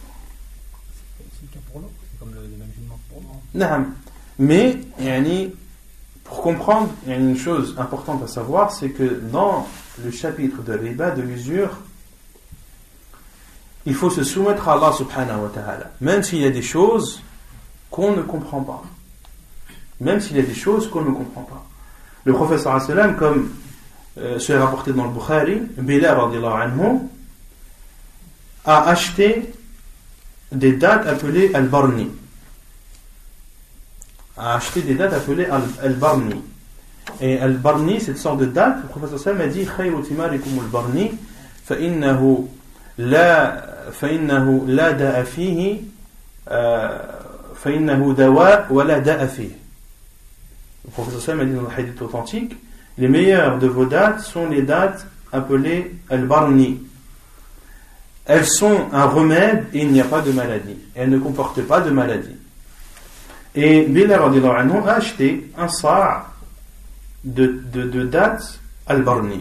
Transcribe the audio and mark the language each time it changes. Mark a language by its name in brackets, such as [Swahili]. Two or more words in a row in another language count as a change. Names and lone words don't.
[French] Mais pour comprendre, il y a une chose importante à savoir, c'est que dans le chapitre de riba, de l'usure, il faut se soumettre à Allah [Arabic] سبحانه وتعالى, [French] même s'il y a des choses qu'on ne comprend pas. Le prophète [Arabic] صلى الله عليه وسلم, [French] comme c'est rapporté dans le Bukhari, Bilal [Arabic] رضي الله عنه [French] a acheté des dates appelées al-barni. Al-barni. Et al-barni, cette sorte de date, le prophète [Arabic] صلى الله عليه وسلم [French] a dit [Arabic] خير تمركم البرني فإنه لا داء فيه فإنه دواء ولا داء فيه. [French] Le prophète [Arabic] صلى الله عليه وسلم [French] a dit dans le hadith authentique, les meilleures de vos dates sont les dates appelées al-barni. Elles sont un remède et il n'y a pas de maladie. Elles ne comportent pas de maladie. Et Bilal [Arabic] رضي الله عنه [French] a acheté un sa' de dates al-barni.